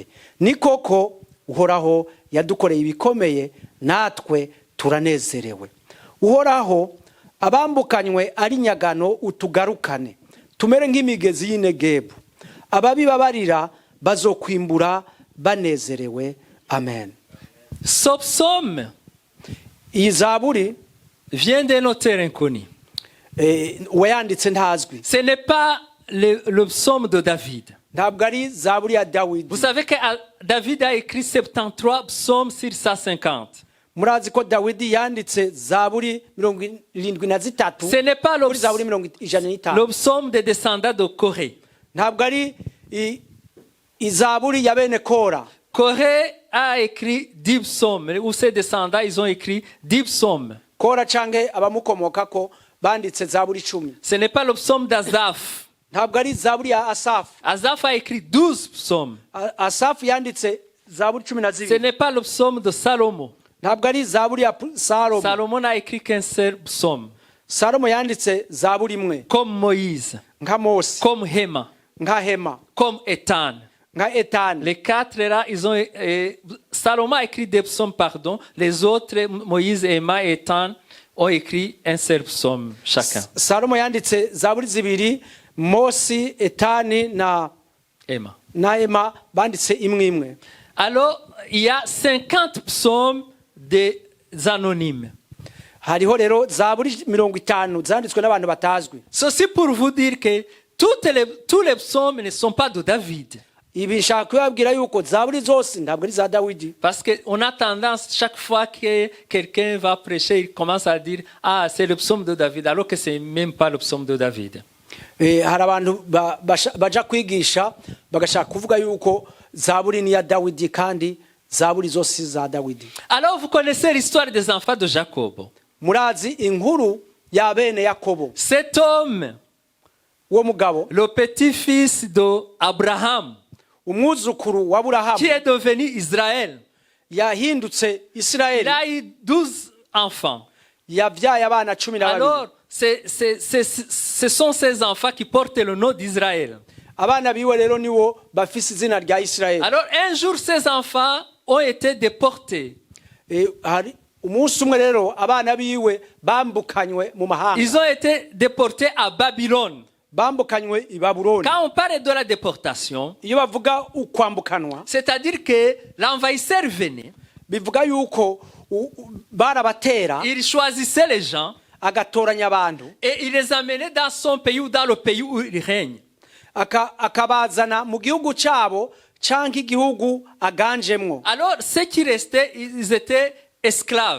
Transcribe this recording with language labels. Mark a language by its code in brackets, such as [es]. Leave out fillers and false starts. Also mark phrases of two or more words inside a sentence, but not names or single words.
[rn] Ni koko uhoraho yadukoreye ibikomeye, natwe turanezerewe. Uhoraho abambukanywe ari nyagano utugarukane, tumere nk'imigezi y'Inegebu. Ababibabarira bazokwimbura banezerewe. Amen. [fr] Ce psaume [rn] Iyi Zaburi [fr] vient d'un auteur inconnu. [rn] wayanditse ntazwi. [fr] Ce n'est pas le psaume de David. [rn] Ntabwo ari Zaburi ya Dawidi. [fr] Vous savez que David a écrit 73 psaumes sur 150. [rn] Murazi ko Dawidi yanditse Zaburi 73. [fr] Ce n'est pas [rn] Zaburi 105. [fr] le psaume des descendants de Corée. [rn] Ntabwo ari Zaburi ya bene Kora. [fr] Corée a écrit 10 psaumes, ou ses descendants, ils ont écrit 10 psaumes. [rn] Kora canke abamukomokako banditse Zaburi 10. [fr] Ce n'est pas le psaume d'Azaph. [rn] Ntabwo ari Zaburi ya Asaf. [fr] Azaph a écrit 12 psaumes. [rn] Asaf yanditse Zaburi 12. [fr] Ce n'est pas le psaume de Salomon. [rn] Ntabwo ari Zaburi ya Salomo. [fr] Salomon n'a écrit qu'un seul psaume. [rn] Salomo yanditse Zaburi imwe. [fr] Comme Moïse, [rn] Nka Mose, [fr] comme Héma, [rn] nka Hema, [fr] comme Étan. [rn] nka Etani. [fr] Les quatre là, ils ont. Salomon a écrit des psaumes, pardon. Les autres, Moïse, Héma et Étan, ont écrit un seul psaume chacun. [rn] Salomo yanditse Zaburi zibiri, Mose, Etani na Héma. Ema banditse imwe imwe. [fr] Alors, il y a 50 psaumes des anonymes. [rn] Hariho rero Zaburi 50 zanditswe n'abantu batazwi. [fr] Ceci pour vous dire que tous les psaumes ne sont pas de David. [rn] Ibi nshaka kubabwira yuko Zaburi zose ntabwo ari za Dawidi. [fr] Parce qu'on a tendance, chaque fois que quelqu'un va prêcher, il commence à dire « Ah, c'est le psaume de David », alors que ce n'est même pas le psaume de David. [rn] Hari abantu baja kwigisha bagashaka kuvuga yuko Zaburi ni ya Dawidi kandi Zaburi zose za Dawidi. [fr] Alors vous connaissez l'histoire des enfants de Jacob. [rn] Murazi inkuru ya bene Yakobo. [fr] Cet homme, [rn] Uwo mugabo, [fr] le petit-fils d'Abraham, [rn] umwuzukuru wa Aburahamu, [fr] qui est devenu Israël, [rn] yahindutse [fr] il [rn] Isirayeli, [fr] a eu 12 enfants. [rn] yavyaye abana 12. [fr] Alors, ce sont ces enfants qui portent le nom d'Israël. [rn] abana biwe rero niwo bafise izina rya Isirayeli. [fr] Alors un jour, ces enfants ont été déportés. [rn] Hari umunsi umwe rero abana biwe bambukanywe mu mahanga. [fr] Ils ont été déportés à Babylone. [rn] Bambukanywe i Babuloni. [fr] Quand on parle de la déportation, [rn] Iyo bavuga ukwambukanwa, [fr] c'est-à-dire que l'envahisseur venait, [rn] bivuga yuko barabatera, [fr] il choisissait les gens [rn] agatoranya abantu, [fr] et il les amenait dans son pays ou dans le pays où il règne. [rn] akabazana mu gihugu cyabo canke igihugu aganjemwo. [fr] Alors ceux qui restaient, ils étaient esclaves.